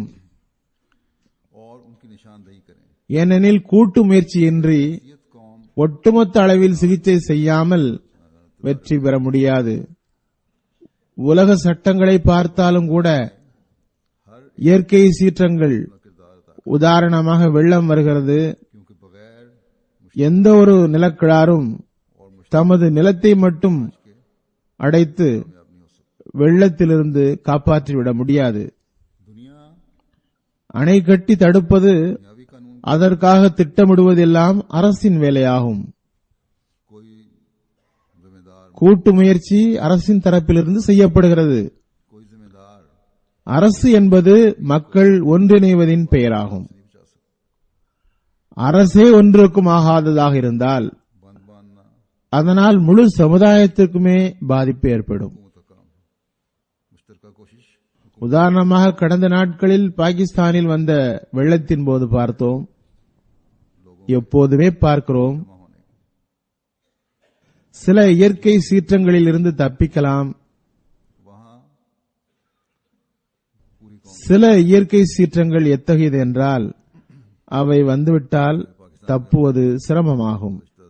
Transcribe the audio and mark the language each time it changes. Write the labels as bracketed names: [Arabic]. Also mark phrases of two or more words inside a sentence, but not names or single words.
[Urdu] और उनकी निशानदेही करें। [Tamil] ஏனெனில் கூட்டு முயற்சியின்றி [Urdu] बहसियत कौम [Tamil] ஒட்டுமொத்த அளவில் சிகிச்சை செய்யாமல் வெற்றி பெற முடியாது. உலக சட்டங்களை பார்த்தாலும் கூட இயற்கை சீற்றங்கள், [Urdu] किरदार अदा [Tamil] உதாரணமாக வெள்ளம் வருகிறது. [Urdu] क्योंकि बगैर [Tamil] எந்த ஒரு நிலக்கிழாரும் தமது நிலத்தை மட்டும் அடைத்து [Urdu] कामयाब नहीं हो सकता। [Tamil] வெள்ளத்திலிருந்து காப்பாற்றிவிட முடியாது. [Urdu] दुनिया [Tamil] அணை கட்டி தடுப்பது, [Urdu] दुनियावी कानून [Tamil] அதற்காக திட்டமிடுவதெல்லாம் அரசின் வேலையாகும். [Urdu] कोई जिम्मेदार [Tamil] கூட்டு முயற்சி அரசின் தரப்பிலிருந்து செய்யப்படுகிறது. [Urdu] कोई जिम्मेदार [Tamil] அரசு என்பது மக்கள் ஒன்றிணைவதின் பெயராகும். [Urdu] नहीं बचा सकता। [Tamil] அரசே ஒன்றுக்கும் ஆகாததாக இருந்தால் [Urdu] बंद बांधना [Tamil] அதனால் முழு சமுதாயத்திற்குமே பாதிப்பு ஏற்படும். [Urdu] हुकूमत का काम है। मुश्तरका कोशिश [Tamil] உதாரணமாக கடந்த நாட்களில் பாகிஸ்தானில் வந்த வெள்ளத்தின் போது பார்த்தோம், எப்போதுமே பார்க்கிறோம். சில இயற்கை சீற்றங்களில் இருந்து தப்பிக்கலாம். சில இயற்கை சீற்றங்கள் எத்தகையது என்றால் அவை வந்துவிட்டால் தப்புவது சிரமமாகும்.